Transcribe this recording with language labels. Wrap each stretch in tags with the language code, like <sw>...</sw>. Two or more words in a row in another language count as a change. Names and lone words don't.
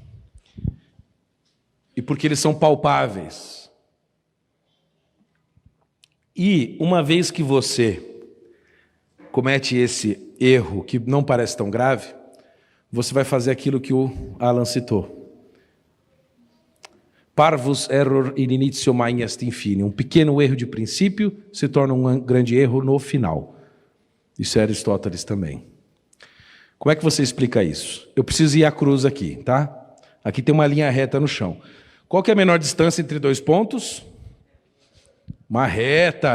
<pt>E porque eles são palpáveis. E uma vez que você comete esse erro que não parece tão grave, você vai fazer aquilo que o Alan citou.</pt> <la>Parvus error in initio magna est in fine.</la> <pt>Um pequeno erro de princípio se torna um grande erro no final. Isso é Aristóteles também. Como é que você explica isso? Eu preciso ir à cruz aqui, tá? Aqui tem uma linha reta no chão. Qual que é a menor distância entre dois pontos? Uma reta.</pt>